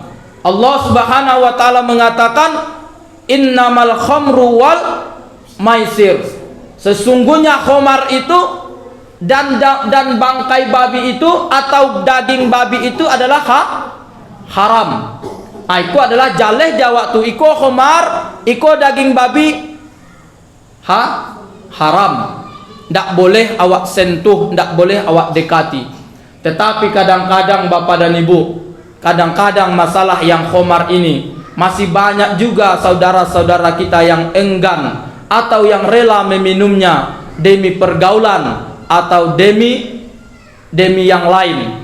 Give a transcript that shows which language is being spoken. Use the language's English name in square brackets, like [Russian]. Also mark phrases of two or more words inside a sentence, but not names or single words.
[Indonesian] Allah Subhanahu wa taala mengatakan [Arabic] إنما الخمر والميسر. [Indonesian] Sesungguhnya khamar itu dan bangkai babi itu atau daging babi itu adalah haram. [Minangkabau] Itu adalah jaleh jawab tu iko khamar, iko daging babi haram. Ndak boleh awak sentuh, ndak boleh awak dekati. [Indonesian] Tetapi kadang-kadang Bapak dan Ibu, kadang-kadang masalah yang khamar ini masih banyak juga saudara-saudara kita yang enggan atau yang rela meminumnya demi pergaulan atau demi yang lain.